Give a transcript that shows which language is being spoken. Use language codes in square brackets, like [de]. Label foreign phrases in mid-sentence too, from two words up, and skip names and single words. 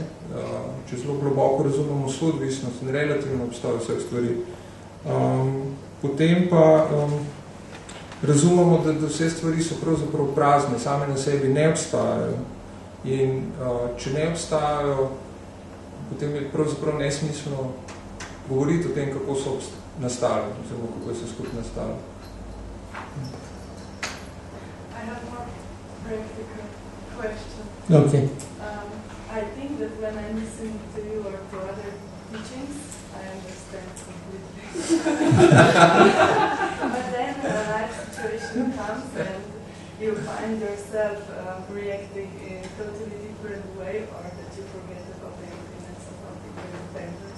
[sl] Če zelo globoko razumemo soodvisnost in relativno obstoj vseh stvari, potem pa razumemo, da vse stvari so pravzaprav prazne, same na sebi ne obstajajo. In če ne obstajajo, potem je pravzaprav nesmiselno govoriti o tem, kako so nastali, oziroma kako so skupaj nastali. [en] I have one practical question. Okay. I think that when I listen to you or to other teachings, I understand completely. But then a life situation comes and you find yourself reacting in a totally different way, or that you forget about the implements of particular offenders.